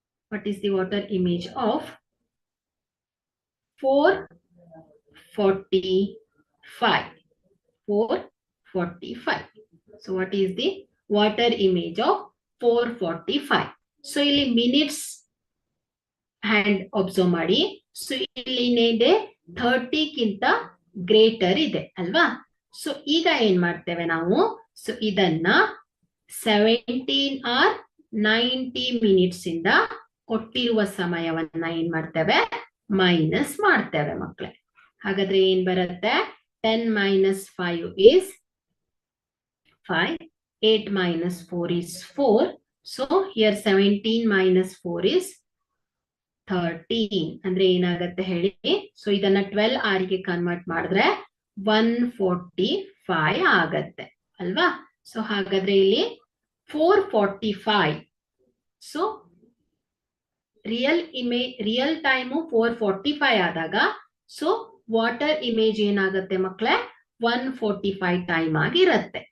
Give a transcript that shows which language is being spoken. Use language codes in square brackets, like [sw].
[en] what is the water image of 445? 445. So what is the water image of 445? [kn] So ಇಲ್ಲಿ minutes hand observe ಮಾಡಿ. So ಇಲ್ಲಿ ಏನಿದೆ 30ಕ್ಕಿಂತ greater ಇದೆ ಅಲ್ವಾ. So ಈಗ ಏನ್ ಮಾಡ್ತೇವೆ ನಾವು, ಸೊ ಇದನ್ನ 17 or 90 ಮಿನಿಟ್ಸ್ ಇಂದ ಕೊಟ್ಟಿರುವ ಸಮಯವನ್ನ ಏನ್ ಮಾಡ್ತೇವೆ, ಮೈನಸ್ ಮಾಡ್ತೇವೆ ಮಕ್ಕಳೇ. ಹಾಗಾದ್ರೆ ಏನ್ ಬರುತ್ತೆ, [en] 10 minus 5 is 5, 8 minus 4 is 4. So here 17 minus 4 is 13. [kn] ಅಂದ್ರೆ ಏನಾಗತ್ತೆ ಹೇಳಿ, ಸೊ ಇದನ್ನ [en] 12 hour [kn] ಗೆ ಕನ್ವರ್ಟ್ ಮಾಡಿದ್ರೆ 145 ಆಗತ್ತೆ ಅಲ್ವಾ. ಸೊ ಹಾಗಾದ್ರೆ ಇಲ್ಲಿ 445. ಸೊ ರಿಯಲ್ ಟೈಮು 445 ಆದಾಗ ಸೊ ವಾಟರ್ ಇಮೇಜ್ ಏನಾಗುತ್ತೆ ಮಕ್ಕಳೇ, 145 ಟೈಮ್ ಆಗಿರತ್ತೆ.